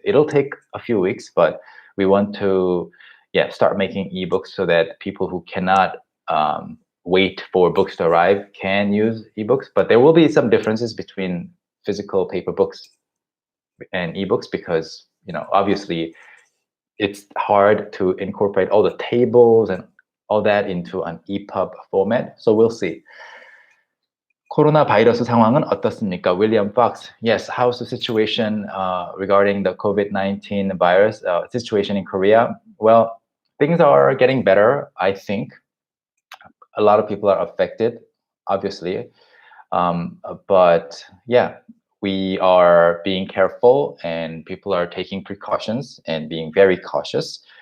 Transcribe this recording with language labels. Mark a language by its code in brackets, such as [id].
[en] It'll take a few weeks, but we want to start making ebooks so that people who cannot wait for books to arrive can use ebooks. But there will be some differences between physical paper books and ebooks because, obviously it's hard to incorporate all the tables and all that into an EPUB format. So we'll see. [ko] 코로나 바이러스 상황은 어떻습니까? [en] William Fox. Yes, how's the situation regarding the COVID-19 virus situation in Korea? Well, things are getting better, I think. A lot of people are affected, obviously. But yeah, we are being careful and people are taking precautions and being very cautious.